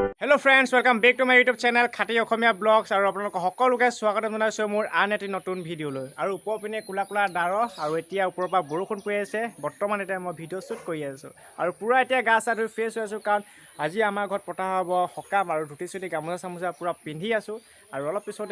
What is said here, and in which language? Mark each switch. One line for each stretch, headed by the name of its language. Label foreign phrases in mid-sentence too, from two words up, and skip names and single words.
English: Hello friends welcome back to my YouTube channel
Assamese: खाटी অসমীয়া ব্লগছ আৰু আপোনালোক সকলোকে স্বাগতম জনাইছো মোৰ আন এটি নতুন ভিডিঅ'লৈ আৰু ওপৰ পিনে কোলা কোলা ডাৱৰ আৰু এতিয়া ওপৰৰ পৰা বৰষুণ পৰি আছে বৰ্তমান এতিয়া মই
English: video shoot
Assamese: কৰি আছো আৰু পুৰা এতিয়া গা চা ধুই ফ্ৰেছ হৈ আছো কাৰণ আজি আমাৰ ঘৰত পতা হ'ব সকাম আৰু ধুতি চুটি গামোচা চামোচা পুৰা পিন্ধি আছো আৰু অলপ পিছতে